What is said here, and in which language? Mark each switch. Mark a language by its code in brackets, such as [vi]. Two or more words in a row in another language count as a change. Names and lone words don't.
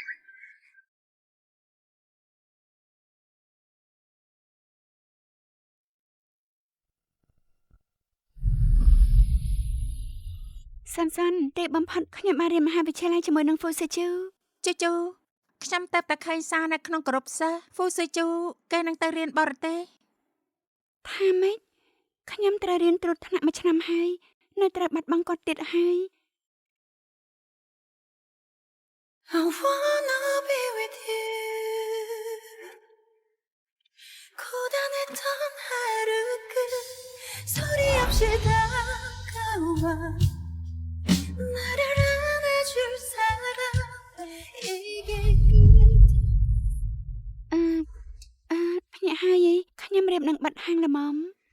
[km] សាន់សាន់ទេបំផុតខ្ញុំបានរៀនមហាវិទ្យាល័យជាមួយនឹងហ្វូសេជូ ជូជូខ្ញុំទៅតែឃើញសារនៅក្នុងក្រុមសិស្សហ្វូស៊ឺជូគេនឹងទៅរៀនបរទេស ថាម៉េចខ្ញុំត្រូវរៀនត្រួតថ្នាក់មួយឆ្នាំហើយនៅត្រូវបាត់បង់គាត់ទៀតហើយ [en] I wanna be with you [ko] 고단했던 하루 끝 소리 없이 다가와 나를 안아줄 사람 이게 [km] ភ្ញាក់ហើយខ្ញុំរៀបនឹងបាត់ហាងល្មម